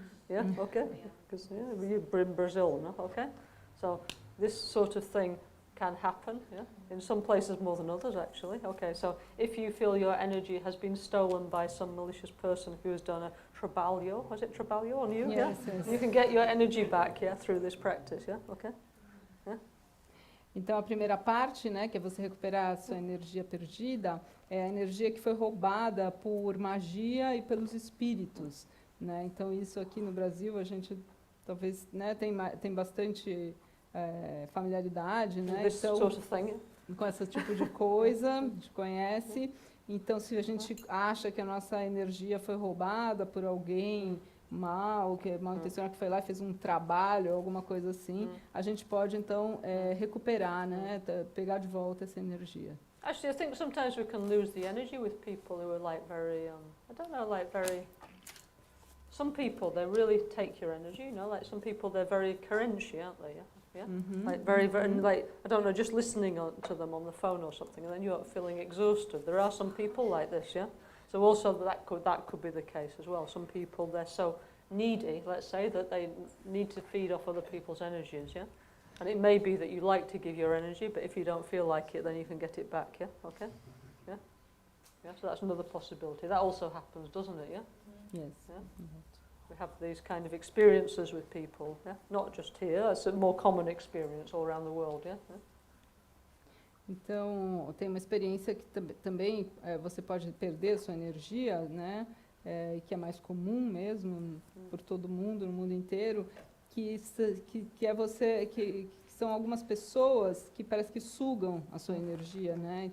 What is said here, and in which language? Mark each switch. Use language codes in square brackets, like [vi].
[en] Yeah, okay? Because you're in Brazil, no? Okay? So this sort of thing can happen, yeah? In some places more than others, actually. Okay, so if you feel your energy has been stolen by some malicious person who has done a trabalho, was it trabalho on you? Yes, Yeah? yes. You can get your energy back, yeah, through this practice, yeah? Okay? [pt] Então, a primeira parte, né, que é você recuperar a sua energia perdida, é a energia que foi roubada por magia e pelos espíritos, né? Então, isso aqui no Brasil, a gente talvez, né, tem bastante familiaridade, né? [en] This [pt] Então, [en] sort of thing. [pt] com esse tipo de coisa, a gente conhece. Então, se a gente acha que a nossa energia foi roubada por alguém mal intencionado, que foi lá e fez um trabalho, alguma coisa assim, a gente pode, então, recuperar, né? Pegar de volta essa energia. [en] Actually, I think sometimes we can lose the energy with people who are like very, I don't know, like very... Some people, they really take your energy, you know, like some people, they're very carente, aren't they? Yeah? Like very, and like, I don't know, just listening to them on the phone or something, and then you're feeling exhausted. There are some people like this, yeah? So also that could be the case as well. Some people, they're so needy, let's say, that they need to feed off other people's energies, yeah? And it may be that you like to give your energy, but if you don't feel like it, then you can get it back, yeah? Okay? Yeah? Yeah, so that's another possibility. That also happens, doesn't it, yeah? Yes. Yeah? We have these kind of experiences with people, yeah? Not just here, it's a more common experience all around the world, yeah? [pt] Então, tem uma experiência que também você pode perder sua energia, né? Que é mais comum mesmo por todo mundo, no mundo inteiro, que é você, que são algumas pessoas que parece que sugam a sua energia, né?